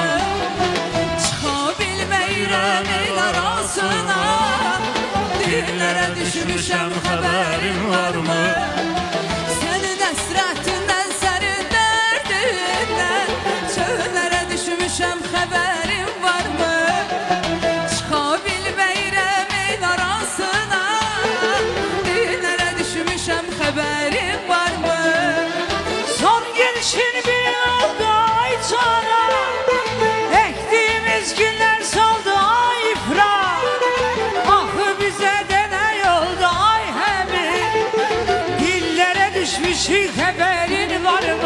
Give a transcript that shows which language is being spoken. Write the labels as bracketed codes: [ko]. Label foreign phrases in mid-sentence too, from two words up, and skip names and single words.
[az] Çıxa bilməyirəm el arasına Dillərə düşmüşəm xəbərim varmı Sənin həsrətindən, sənin dərdindən Çöllərə düşmüşəm xəbərim varmı Çıxa bilməyirəm el arasına Dillərə düşmüşəm xəbərim varmı [tr] Son gelişin bir oldu ay cana Ektiğimiz günler soldu ay ifrat Ahı bize de ne yoldu ay hebi Dillere düşmüşük haberin var mı?